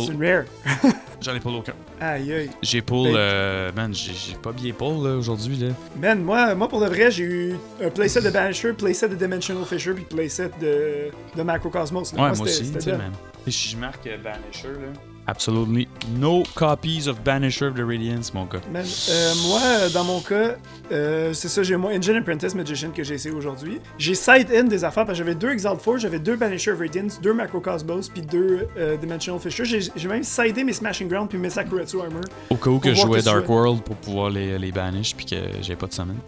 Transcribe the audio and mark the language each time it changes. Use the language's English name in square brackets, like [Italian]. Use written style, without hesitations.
[French] C'est une rare. J'en ai pull aucun. Aïe aïe. J'ai pull. Man, j'ai pas bien pull là, aujourd'hui là. Man, moi pour de vrai, j'ai eu un playset de Banisher, playset de Dimensional Fisher, puis playset de Macrocosmos. Ouais, moi aussi, tu sais, man. Et si je marque Banisher là. [English] absolutely no copies of Banisher of the Radiance, [French] mon gars. Man, moi, dans mon cas, c'est ça, j'ai mon Engine Apprentice Magician que j'ai essayé aujourd'hui. J'ai side-in des affaires parce que j'avais 2 Exalt Forge, j'avais 2 Banisher of Radiance, 2 Macrocosmos, puis 2 Dimensional Fisher. J'ai même sidé mes Smashing Ground puis mes Sakuretsu Armor. Au cas où que je jouais Dark World pour pouvoir les banish puis que j'ai pas de summon.